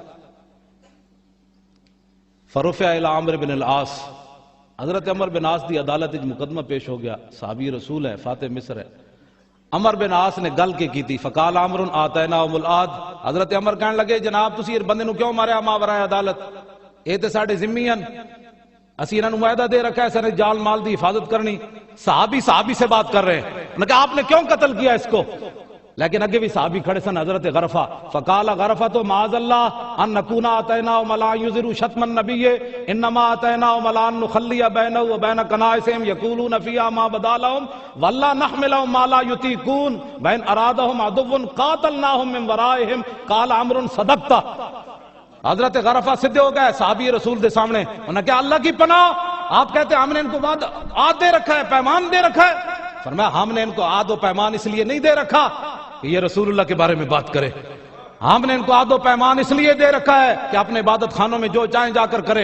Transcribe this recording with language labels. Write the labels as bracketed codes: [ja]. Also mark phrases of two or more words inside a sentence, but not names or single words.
[ar] فرفع الی عمرو بن العاص، [pa] حضرت عمر بن عاص دی عدالت مقدمہ پیش ہو گیا. [ur] صحابی رسول ہے، فاتح مصر ہے. [pa] عمر بن عاص نے گل کے کی تھی. [ar] فقال عمر آتیناہم العہد، [pa] حضرت عمر کہنے لگے جناب تسی اس بندے نو کیوں ماریا ماورائے عدالت؟ اے تے ساڈے ذمہ ہیں، اسی انہوں نے معاہدہ دے رکھا ہے سارے جال مال دی حفاظت کرنی. [ur] صحابی سے بات کر رہے ہیں. انہوں نے کہا آپ نے کیوں قتل کیا اس کو؟ لیکن [pa] اگے بھی صحابی کھڑے سن، [ur] حضرت غرفہ. [ar] فقال غرفۃ معاذ اللہ ان نکون آتیناہم الا یظہروا شتم النبی انما آتیناہم الا ان نخلی بینہ وبین کنائسہم یقولون فیہا ما بدا لہم واللہ نحملہم ما لا یطیقون وان ارادہم عدو قاتلناہم من ورائہم. قال عمرو صدقت. [pa] حضرت غرفہ سدھے ہو گئے صحابی رسول دے سامنے. [ur] انہوں نے کہا اللہ کی پناہ، آپ کہتے ہیں ہم نے ان کو عہد دے رکھا ہے، پیمان دے رکھا ہے. فرمایا ہم نے ان کو عہد و پیمان اس لیے نہیں دے رکھا کہ یہ رسول اللہ کے بارے میں بات کرے. ہم نے ان کو عہد و پیمان اس لیے دے رکھا ہے کہ اپنے عبادت خانوں میں جو چاہیں جا کر کرے.